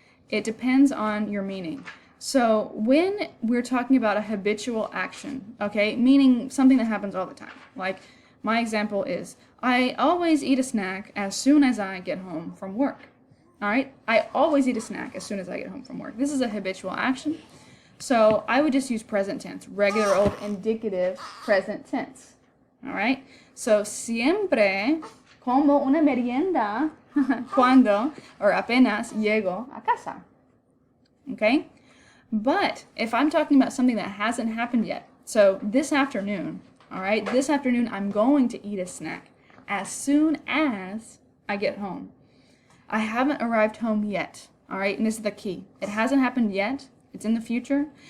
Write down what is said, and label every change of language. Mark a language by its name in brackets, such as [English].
[English] It depends on your meaning. So, when we're talking about a habitual action, okay, meaning something that happens all the time, like my example is, I always eat a snack as soon as I get home from work. All right? I always eat a snack as soon as I get home from work. This is a habitual action. So I would just use present tense, regular old indicative present tense. All right? [Spanish] So siempre como una merienda cuando or apenas llego a casa. [English] Okay? But if I'm talking about something that hasn't happened yet, so this afternoon, all right, this afternoon I'm going to eat a snack as soon as I get home. I haven't arrived home yet, all right, and this is the key. It hasn't happened yet, it's in the future.